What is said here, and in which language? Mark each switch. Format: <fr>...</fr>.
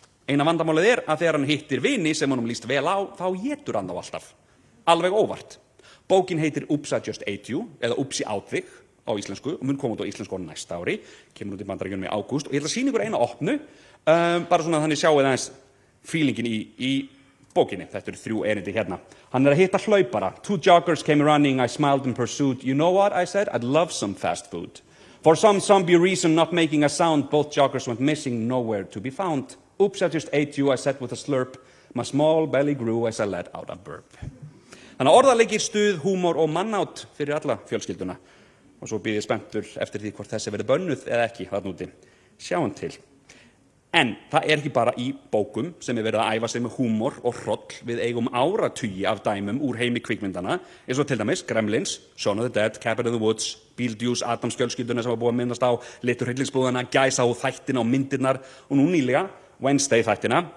<is>Eina vandamálið er að þegar hann hittir vini sem honum líst vel á, þá étur hann þá alltaf. Alveg óvart. Bókin heitir Oops, I Just Ate You, eða Oops, ég át þig á íslensku og mun koma út á íslensku næsta ári, kemur út í Bandaríkjunum í ágúst og ég ætla að sýna ykkur eina opnu, bara svona þannig sjáið aðeins feelingin í bókinni. Þetta eru 3 erindi hérna. Hann er að hitta hlaupara.</is> <en>2 joggers came running, I smiled in pursuit. You know what, I said, I'd love some fast food. For some zombie reason, not making a sound, both joggers went missing, nowhere to be found. Oops, I just ate you, I said with a slurp. My small belly grew as I let out a burp.</en> <is>Þannig að orðaleikir, stuð, húmor og mannátt fyrir alla fjölskylduna. Og svo býð ég spenntur eftir því hvort þessi verið bönnuð eða ekki þarna úti. Sjáum til. En það er ekki bara í bókum sem er verið að æfa sig með húmor og hroll. Við eigum áratugi af dæmum úr heimi kvikmyndana, eins og til dæmis Gremlins, Shaun of the Dead, Cabin in the Woods, Beetlejuice, Addams fjölskylduna sem var búið að minnast á, Litur hryllingsbrúðana, Gæsa og þættina og myndirnar og nú nýlega Wednesday þættina.</is>